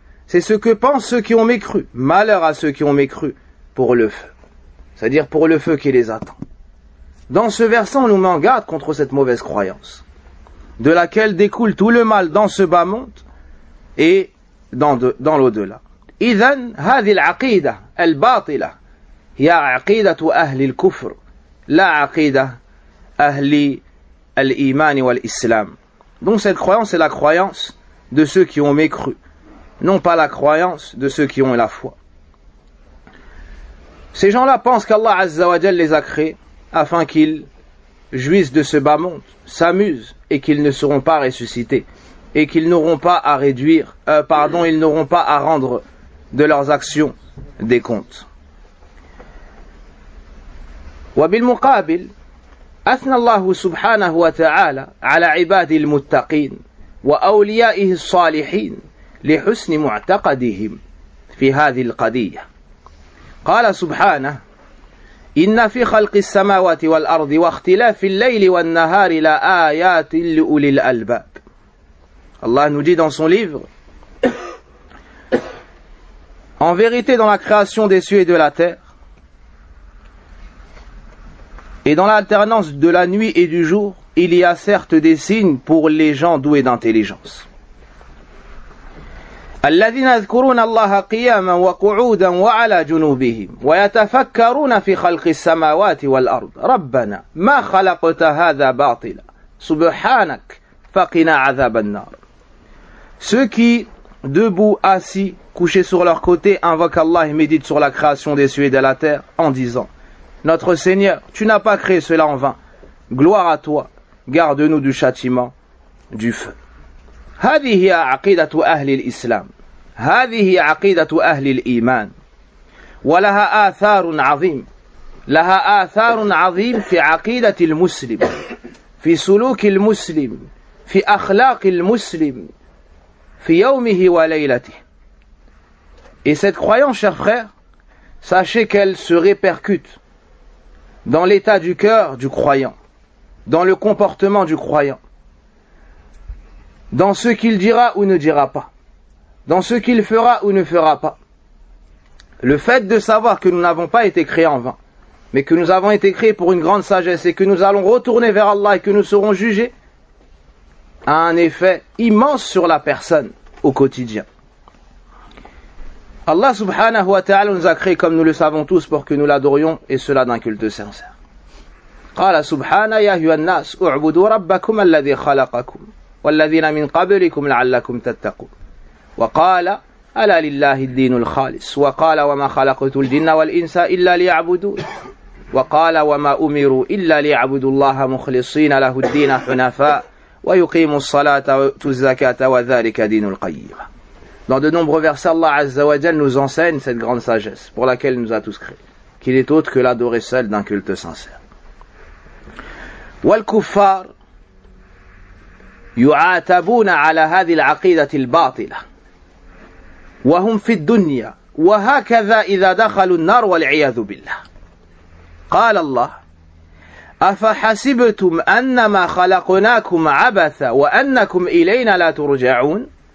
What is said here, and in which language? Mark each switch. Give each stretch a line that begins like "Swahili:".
French: C'est ce que pensent ceux qui ont mécru. Malheur à ceux qui ont mécru pour le feu. C'est-à-dire pour le feu qui les attend. Dans ce verset, on nous met en garde contre cette mauvaise croyance, de laquelle découle tout le mal dans ce bas monde et dans l'au-delà.
Arabic: إذن هذه العقيدة الباطلة هي عقيدة أهل الكفر لا عقيدة أهل
French: Al-Iman et Al-Islam. Donc cette croyance est la croyance de ceux qui ont mécru, non pas la croyance de ceux qui ont la foi. Ces gens-là pensent qu'Allah Azza wa Jal les a créés afin qu'ils jouissent de ce bas monde, s'amusent et qu'ils ne seront pas ressuscités et qu'ils n'auront pas à réduire, ils n'auront pas à rendre de leurs actions des comptes.
Arabic: Wabil muqabil, أثنى الله سبحانه وتعالى على عباد المتقين وأوليائه الصالحين لحسن معتقدهم في هذه القضية. قال سبحانه: إن في خلق السماوات والأرض واختلاف الليل والنهار لآيات لأولي الألباب.
French: الله nous dit dans son livre: En vérité, dans la création des cieux et de la terre, et dans l'alternance de la nuit et du jour, il y a certes des signes pour les gens doués d'intelligence.
Arabic: الذين يذكرون الله قياما وقعودا وعلى جنوبهم ويتفكرون في خلق السماوات والأرض ربنا ما خلقت هذا باطلا سبحانك فقنا عذاب النار.
French: Ceux qui, debout, assis, couchés sur leur côté, invoquent Allah et méditent sur la création des cieux et de la terre en disant: Notre Seigneur, tu n'as pas créé cela en vain. Gloire à toi. Garde-nous du châtiment du feu.
Arabic: هذه هي عقيدة أهل الإسلام. هذه هي عقيدة أهل الإيمان. ولها آثار عظيم. لها آثار عظيم في عقيدة المسلم. في سلوك المسلم. في أخلاق المسلم. في يومه وليلته.
French: Et cette croyance, chers frères, sachez qu'elle se répercute dans l'état du cœur du croyant, dans le comportement du croyant, dans ce qu'il dira ou ne dira pas, dans ce qu'il fera ou ne fera pas. Le fait de savoir que nous n'avons pas été créés en vain, mais que nous avons été créés pour une grande sagesse et que nous allons retourner vers Allah et que nous serons jugés, a un effet immense sur la personne au quotidien. Allah subhanahu wa ta'ala nous a créés, comme nous le savons tous, pour que nous l'adorions, et cela d'un culte sincère.
Arabic: قال سبحانه يا أيها الناس اعبدوا ربكم الذي خلقكم والذين من قبلكم لعلكم تتقون. وقال ألا لله الدين الخالص وقال وما خلقت الجن والإنس إلا ليعبدون. وقال وما أمروا إلا ليعبدوا الله مخلصين له الدين حنفاء ويقيموا الصلاة ويؤتوا الزكاة وذلك دين القيمة.
French: Dans de nombreux versets, Allah Azza wa Jal nous enseigne cette grande sagesse pour laquelle il nous a tous créés. qu'il est autre que l'adorer seul d'un culte sincère.
Arabic: والكفار يعاتبون على هذه العقيدة الباطلة وهم في الدنيا وهكذا إذا دخلوا النار والعياذ بالله. قال الله أفحسبتم أنما خلقناكم عبثا وأنكم إلينا لا ترجعون.